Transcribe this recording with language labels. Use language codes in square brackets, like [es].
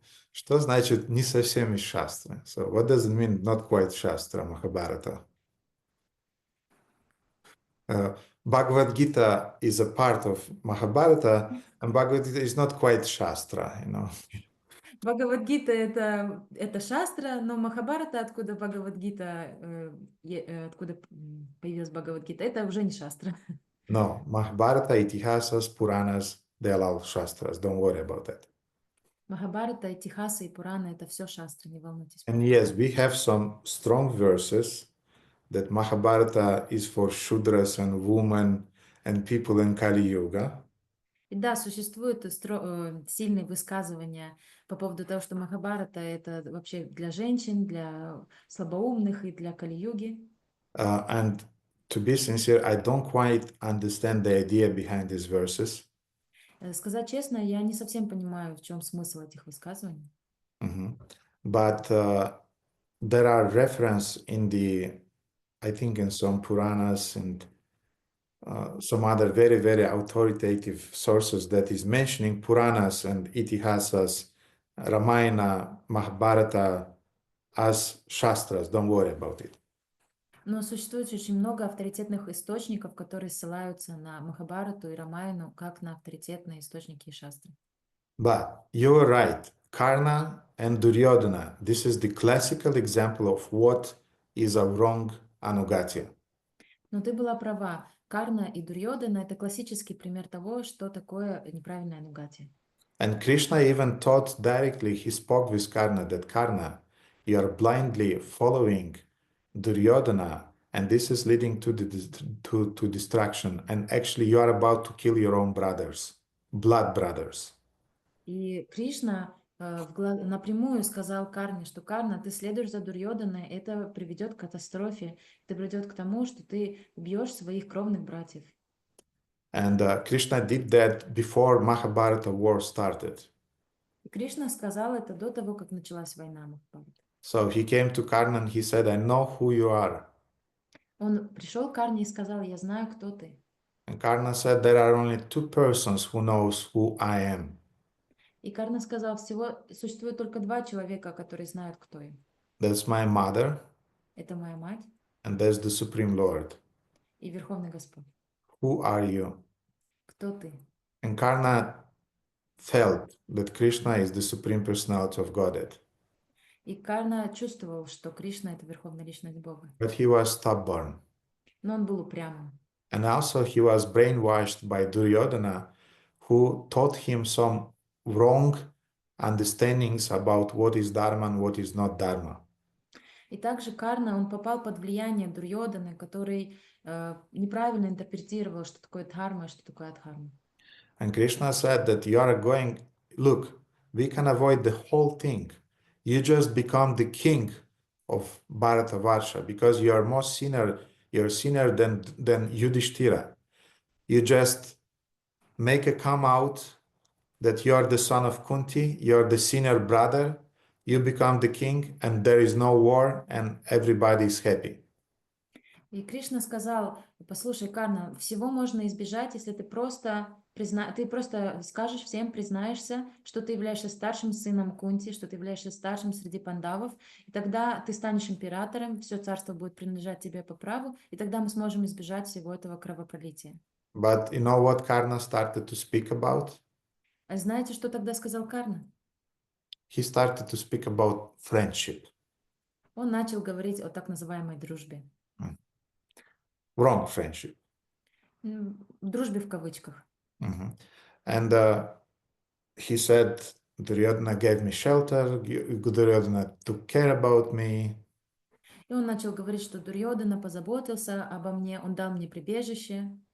[ru] Что значит не совсем из шастры? [en] So what does it mean not quite Shastra, Mahabharata? Bhagavad Gita is a part of Mahabharata, and Bhagavad Gita is not quite Shastra, you know. [ru] Бхагавад-гита это шастра, но Махабхарата, откуда Бхагавад-гита, откуда появилась Бхагавад-гита, это уже не шастра. [en] No, Mahabharata, Itihasas, Puranas, they are all Shastras. Don't worry about that. [ru] Махабхарата, Итихаса и Пурана это все шастра, не волнуйтесь. [en] And yes, we have some strong verses that Mahabharata is for Shudras and women and people in Kali Yuga. [ru] И да, существуют сильные высказывания по поводу того, что Махабхарата это вообще для женщин, для слабоумных и для Кали-юги. [en] And to be sincere, I don't quite understand the idea behind these verses. [ru] Сказать честно, я не совсем понимаю, в чем смысл этих высказываний. [en] But there are reference in the, I think in some Puranas and some other very, very authoritative sources that is mentioning Puranas and Itihasas, Ramayana, Mahabharata as Shastras. Don't worry about it. [ru] Но существует очень много авторитетных источников, которые ссылаются на Махабхарату и Рамаяну как на авторитетные источники и шастры. [en] But you're right. Karna and Duryodhana, this is the classical example of what is a wrong ānugatya. [ru] Но ты была права. Карна и Дурьодана это классический пример того, что такое неправильная анугатия. [en] And Krishna even taught directly, he spoke with Karna that Karna, you are blindly following Duryodhana, and this is leading to destruction. And actually, you are about to kill your own brothers, blood brothers. [ru] И Кришна напрямую сказал Карне, что Карна, ты следуешь за Дурьоданой, это приведет к катастрофе, это приведет к тому, что ты убьешь своих кровных братьев. [en] And Krishna did that before Mahabharata war started. [ru] И Кришна сказал это до того, как началась война Махабхарата. [en] So he came to Karna and he said, I know who you are. [ru] Он пришел к Карне и сказал, я знаю, кто ты. [en] And Karna said, there are only two persons who knows who I am. [ru] И Карна сказал, всего существует только два человека, которые знают, кто я. [en] That's my mother, [ru] Это моя мать [en] and that's the Supreme Lord. [ru] и Верховный Господь. [en] Who are you? [ru] Кто ты? [en] And Karna felt that Krishna is the Supreme Personality of Godhead. [ru] И Карна чувствовал, что Кришна — это Верховная Личность Бога. [en] But he was stubborn. [ru] Но он был упрямым. [en] And also he was brainwashed by Duryodhana, who taught him some wrong understandings about what is Dharma and what is not Dharma. [ru] И также Карна, он попал под влияние Дурьоданы, который неправильно интерпретировал, что такое дхарма и что такое адхарма. [en] And Krishna said that you are going, look, we can avoid the whole thing. You just become the king of Bharatavarsha because you are more sinner, you're sinner than Yudhishthira. You just make a come out that you are the son of Kunti, you're the sinner brother, you become the king, and there is no war, and everybody is happy. [ru] И Кришна сказал, послушай, Карна, всего можно избежать, если ты просто скажешь всем, признаешься, что ты являешься старшим сыном Кунти, что ты являешься старшим среди пандавов, и тогда ты станешь императором, все царство будет принадлежать тебе по праву, и тогда мы сможем избежать всего этого кровопролития. [en] But you know what Karna started to speak about? [ru] А знаете, что тогда сказал Карна? [en] He started to speak about friendship. [ru] Он начал говорить о так называемой дружбе. [en] Wrong friendship. [ru] Дружбе в кавычках. [en] And he said, Duryodhana gave me shelter, Duryodhana took care about me. [ru] И он начал говорить, что Дурьодана позаботился обо мне, он дал мне прибежище.